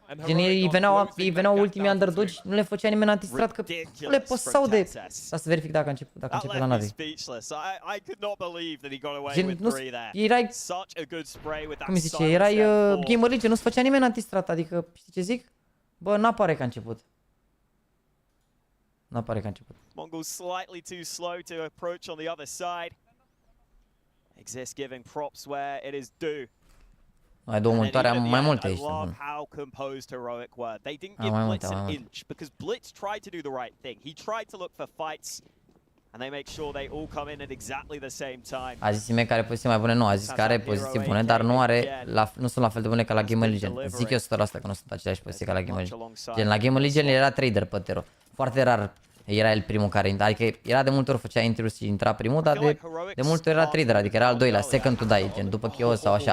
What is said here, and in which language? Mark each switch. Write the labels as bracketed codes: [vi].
[ro] Gen, ei veneau ultimii underdogi, nu le făcea nimeni antistrat, că nu le păsau de... Să verific dacă începe la NaVi. Gen, nu, erai... Cum îi zice, erai Game Legion, nu-ți făcea nimeni antistrat, adică, știi ce zic? Bă, n-apare că a început. N-apare că a început. [en] Mongols slightly too slow to approach on the other side. Exist giving props where it is due. [ro] Mai două monitoare, am mai multe aici. [en] How composed Heroic were. They didn't give Blitz an inch because Blitz tried to do the right thing. He tried to look for fights and they make sure they all come in at exactly the same time. [ro] A zis mie că are poziții mai bune, nu, a zis că are poziții bune, dar nu sunt la fel de bune ca la Game Legion. Zic eu 100% că nu sunt aceleași poziții ca la Game Legion. Gen, la Game Legion era trader pe Tero. Foarte rar era el primul care intra, adică era de multe ori făcea intru și intra primul, dar de multe ori era trader, adică era al doilea, [en] second to die, [ro] gen după Chios sau așa.